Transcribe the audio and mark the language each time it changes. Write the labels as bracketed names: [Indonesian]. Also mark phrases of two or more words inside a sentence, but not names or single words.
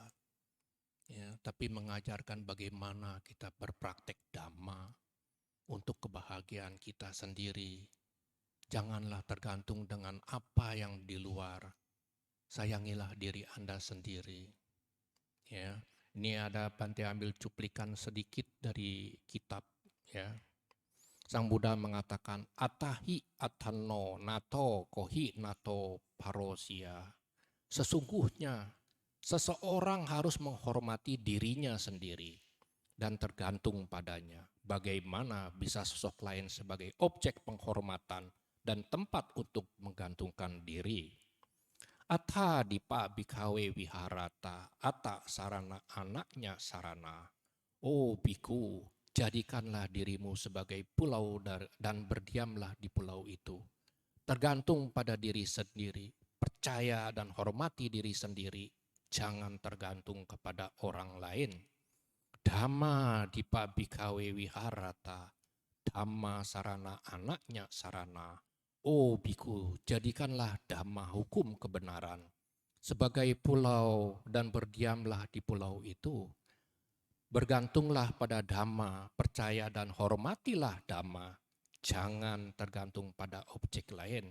[Indonesian] Ya, tapi mengajarkan bagaimana kita berpraktek dhamma untuk kebahagiaan kita sendiri. Janganlah tergantung dengan apa yang di luar. Sayangilah diri Anda sendiri. Ya, ini ada Bante ambil cuplikan sedikit dari kitab. Ya, Sang Buddha mengatakan [Pali] atahi atano nato kohi nato parosia. [Indonesian] Sesungguhnya seseorang harus menghormati dirinya sendiri dan tergantung padanya. Bagaimana bisa sosok lain sebagai objek penghormatan dan tempat untuk menggantungkan diri. [Pali] Atha dipa bikawe wiharata, ata sarana anaknya sarana. [Indonesian] Oh biku, jadikanlah dirimu sebagai pulau dan berdiamlah di pulau itu. Tergantung pada diri sendiri, percaya dan hormati diri sendiri, jangan tergantung kepada orang lain. [Pali] Dhamma dipa bikawe wiharata, dhamma sarana anaknya sarana. [Indonesian] Oh biku, jadikanlah dhamma hukum kebenaran sebagai pulau dan berdiamlah di pulau itu. Bergantunglah pada dhamma, percaya dan hormatilah dhamma. Jangan tergantung pada objek lain.